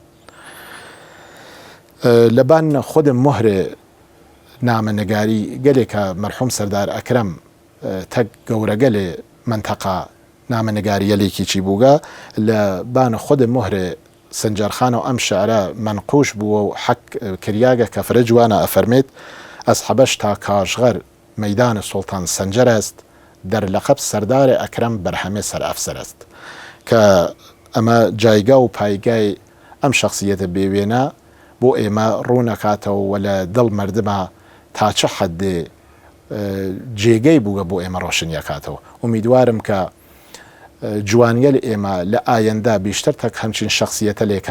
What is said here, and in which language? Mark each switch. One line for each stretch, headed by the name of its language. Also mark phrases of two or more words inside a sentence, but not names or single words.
Southern Kurdish: لەبان خودم مهرێ نامەنگاری گەلێکە مەرحوم سەردار ئەکرەم تەک گەورەگەلێ منتەقا نامەنگاریەلێکی چی بووگە لە بان خودم مهرێ سنجەرخانە و ئەم شعرە منقوش بووە و حەک کریاگە کە فرە جوانە
Persian: ئەفەرمێت ئەس حەبەش تا کاشغەر مەیدان سوڵتان سەنجەر است در لقب سردار ئەکرەم بەرهەمێ سەر ئەفسەر است
Southern Kurdish: کە ئەمە جایگا و پایگای ئەم شخصیەتە بێوێنە بۆ ئێمە ڕوونەکاتەوە و لە دڵ مردمە تا چه حەدێ جێگەی بووە بۆ ئێمە ڕۆشنیەکاتەوە ئومیدوارم کە جوانگەل ئێمە لە ئایندا بیشتر تەک هەمچین شخصیەتە لێکا